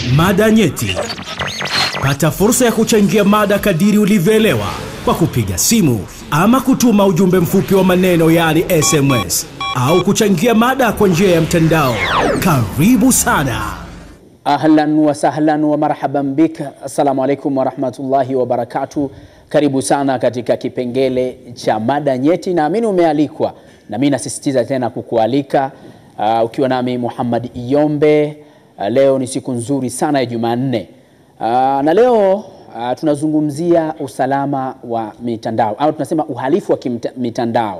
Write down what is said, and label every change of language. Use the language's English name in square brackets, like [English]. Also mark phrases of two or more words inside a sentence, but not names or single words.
[Swahili] Mada nyeti. Pata fursa ya kuchangia mada kadiri ulivyoelewa kwa kupiga simu ama kutuma ujumbe mfupi wa maneno yani SMS au kuchangia mada kwa njia ya mtandao. Karibu sana. [Arabic] أهلا وسهلا ومرحبا بك. السلام عليكم ورحمة الله وبركاته. [Swahili] Karibu sana katika kipengele cha mada nyeti. Naamini umealikwa na mimi nasisitiza tena kukualika ukiwa nami Muhammad Iyombe. Leo ni siku nzuri sana ya Jumanne. Na leo tunazungumzia usalama wa mitandao au tunasema uhalifu wa mitandao.